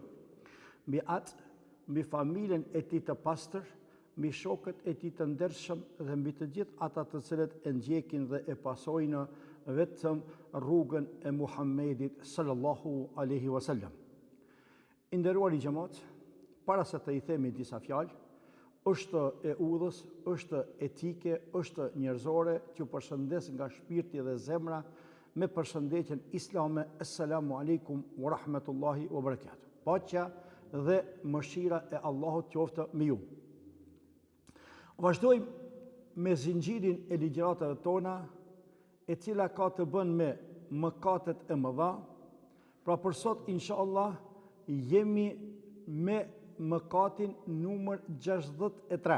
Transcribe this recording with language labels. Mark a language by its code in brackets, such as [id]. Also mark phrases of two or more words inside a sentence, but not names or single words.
[sq] Mbi atë, mbi familjen e tij të pastër, mbi shokët e tij të ndershëm dhe mbi të gjithë ata të cilët e ndjekin dhe e pasojnë vetëm rrugën e Muhammedit [ar] صلى الله عليه وسلم. [sq] I nderuari xhamat, para se të i themi disa fjalë, është e udhës, është etike, është njerëzore, që ju përshëndes nga shpirti dhe zemra me përshëndetjen islame. [ar] السلام عليكم ورحمة الله وبركاته. [sq] Paqja dhe mëshira e Allahut qoftë me ju. Vazhdojmë me zinxhirin e ligjëratave tona, e cila ka të bën me mëkatet e mëdha. Pra për sot, inshallah, jemi me mëkatin numër 63.